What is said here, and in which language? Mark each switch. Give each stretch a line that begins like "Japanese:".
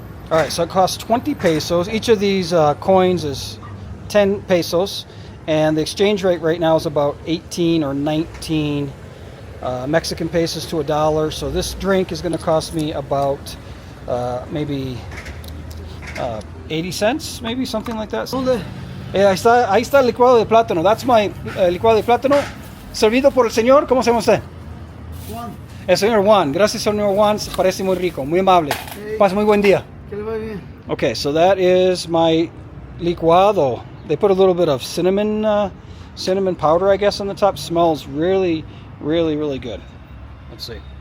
English: All right, so it costs 20 pesos. Each of these coins is 10 pesos. And the exchange rate right now is about 18 or 19 Mexican pesos to $1. So this drink is going to cost me about maybe 80 cents, maybe something like that.
Spanish: Ahí está el licuado de plátano.
English: That's my
Spanish: licuado de plátano. Servido por el señor. ¿Cómo se llama usted? Juan. El señor Juan. Gracias, señor Juan. Parece muy rico, muy amable. Hey. Pase muy buen día. Que le va bien.
English: Okay, so that is my licuado. They put a little bit of cinnamon powder, I guess, on the top. Smells really, really, really good. Let's see.